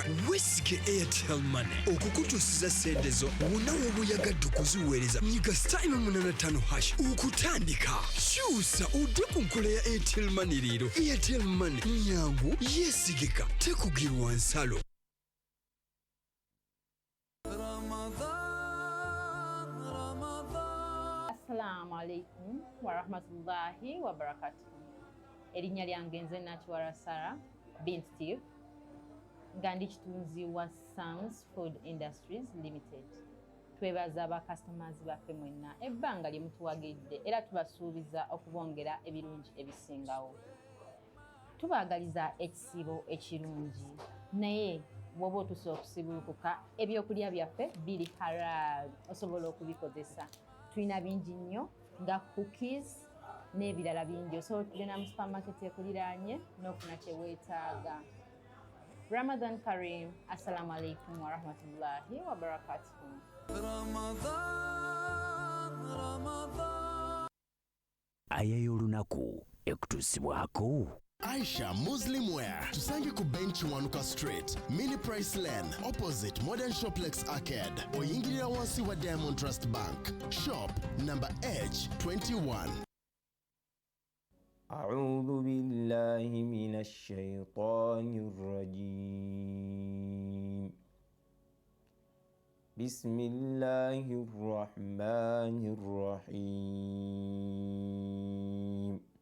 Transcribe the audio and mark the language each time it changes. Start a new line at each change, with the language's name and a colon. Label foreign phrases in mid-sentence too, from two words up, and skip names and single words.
Ganda: Weesige Airtel Money okukutuusiza ssente zo wonna w'oba oyagadde okuziweereza. Nyiga *885# okutandika. Kyusa odde ku nkola ya Airtel Money leero. Airtel Money nyangu yeesigika tekugirwa nsalo.
Arabic: السلام عليكم ورحمة الله وبركاته.
Ganda: Erinnya lyange nze Nakiwara Sarah bin Steve nga ndi kitunzi wa Sam's Food Industries Limited. Twebaza aba customers baffe mwenna ebbanga lye mutuwagidde era tubasuubiza okubongera ebirungi ebisingawo. Tubaagaliza ekisibo ekirungi naye bw'oba otuuse okusibulukuka ebyokulya byaffe biri halal osobola okubikozesa. Tulina bingi nnyo nga cookies n'ebirala bingi osobola okugenda mu supermarket ekuliraanye n'okufuna kye weetaaga.
Arabic: رمضان كريم. السلام عليكم ورحمة الله وبركاته.
Ganda: Aya y'olunaku ekutuusibwako. Aisha Muslim Wear tusange ku bench Wanuka Street, Mini Price Lane, opposite Modern Shoplex Arcade, oyingirira wansi wa Diamond Trust Bank,
English: shop number
Ganda: H21.
Arabic: أعوذ بالله من الشيطان الرجيم. بسم الله الرحمن الرحيم.